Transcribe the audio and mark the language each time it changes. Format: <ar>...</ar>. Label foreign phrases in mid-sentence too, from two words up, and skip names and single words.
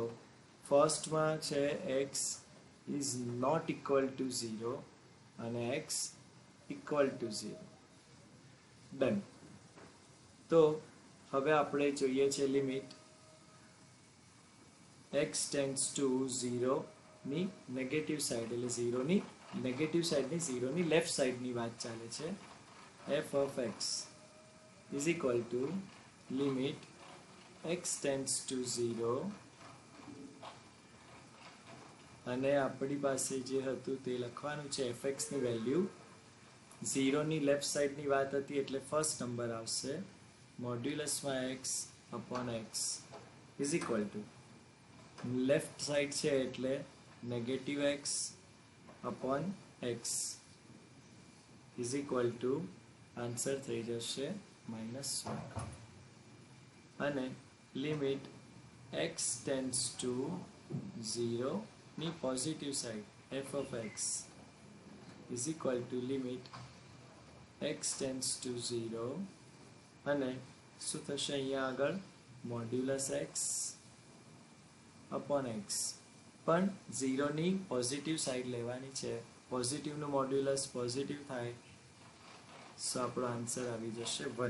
<gu>ફર્સ્ટમાં છે</gu> <en>x is not equal to 0</en> <gu>અને</gu> <en>x equal to 0.</en> <gu>ડન. તો હવે આપણે જોઈએ છે</gu> <en>limit x tends to 0</en> <gu>ની</gu> <en>negative side,</en> <gu>એટલે 0 ની</gu> <en>negative sideની</en> <gu>0 ની</gu> <en>left sideની</en> <gu>વાત ચાલે છે.</gu> <en>f of x is equal to limit x tends to 0</en> <gu>અને આપણી પાસે જે હતું તે લખવાનું છે fx ની વેલ્યુ 0 ની</gu> <en>left sideની</en> <gu>વાત હતી એટલે</gu> <en>first number</en> <gu>આવશે મોડ્યુલસમાં</gu> <en>x upon x is equal to left side</en> <gu>છે એટલે</gu> <en>negative x upon x is equal to answer</en> <gu>થઈ જશે -1. અને</gu> <en>limit x tends to 0</en> <gu>ની</gu> <en>positive side f of x is equal to limit x tends to 0</en> <gu>અને શું થશે અહીંયા આગળ</gu> <en>modulus x upon x.</en> <gu>પણ 0 ની</gu> <en>positive side</en> <gu>લેવાની છે, પોઝિટિવનું મોડ્યુલસ પોઝિટિવ થાય, સો આપણો આન્સર આવી જશે 1.</gu>